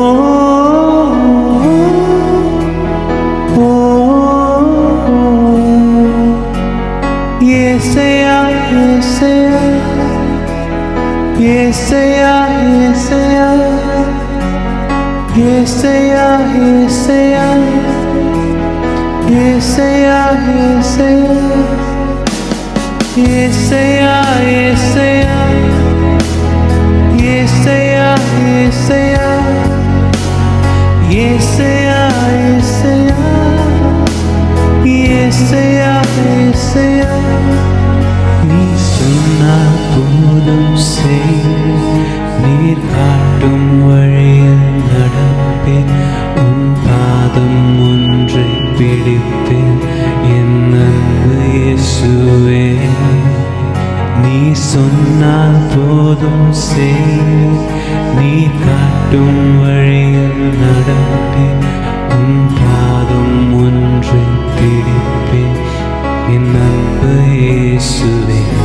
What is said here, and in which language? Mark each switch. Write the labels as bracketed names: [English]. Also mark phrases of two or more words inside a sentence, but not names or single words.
[Telugu] ఓ యేసయ్యా యేసయ్యా యేసయ్యా యేసయ్యా యేసయ్యా యేసయ్యా యేసయ్యా యేసయ్యా యేసయ్యా యేసయ్యా యేసయ్యా యేసయ్యా యేసయ్యా యేసయ్యా [Tamil] நீ சொன்னால் போதும் செய்வேன் நீர் காட்டும் வழியில் நடப்பேன் உன் பாதம் ஒன்றை பிடிப்பேன் என் அன்பு இயேசுவே நீ சொன்னால் போதும் செய்வேன் நீர் காட்டும் வழியில் நடப்பேன் உன் பாதம் ஒன்றை பிடிப்பேன் என் அன்பு இயேசுவே